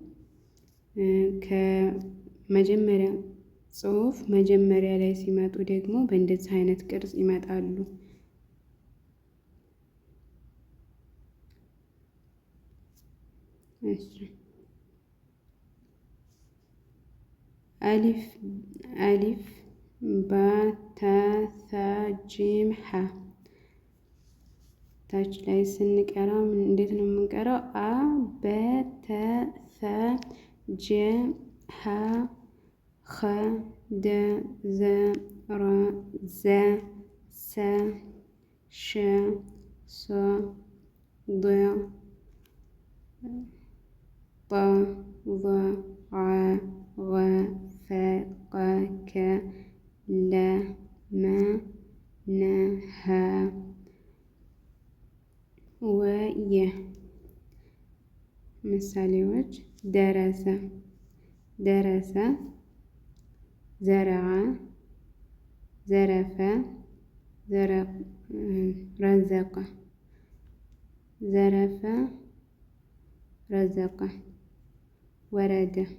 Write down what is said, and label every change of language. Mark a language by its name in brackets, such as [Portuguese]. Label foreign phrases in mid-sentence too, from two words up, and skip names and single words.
[Amharic] ከመጀመሪያ ጽሑፍ መጀመሪያ ላይ ሲመጡ ደግሞ በእንደዚህ አይነት ቅርጽ ይመጣሉ። [Arabic] ألف باء تاء جيم حاء [Amharic] ታች ላይ ስንቀራ እንዴት ነው የምንቀራው? [Arabic] أ بت ث ج ح خ د ذ ر ز س ش ص ض ط ظ ع غ ف ق ك ل م ن ه وي። ምሳሌዎች درس، درس، زرع، زرف، رزق، زرف، رزق، ورد።